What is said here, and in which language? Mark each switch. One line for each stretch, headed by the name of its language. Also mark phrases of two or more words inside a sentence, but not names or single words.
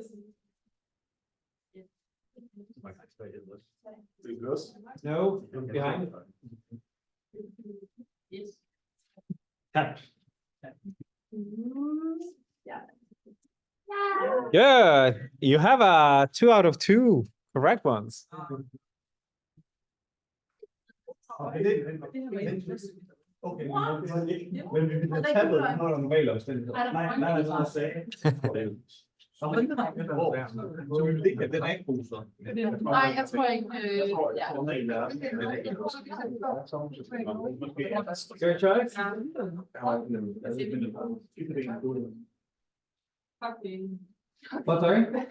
English: No, behind. Tap. Good. You have a 2 out of 2 correct ones. Okay.
Danish: Men vi bliver tappet, når der er normale omstændigheder. Nej, lad os sige. Så vi vil ikke have den ikke brugt så. Nej, jeg tror ikke.
English: Your choice? What, sorry?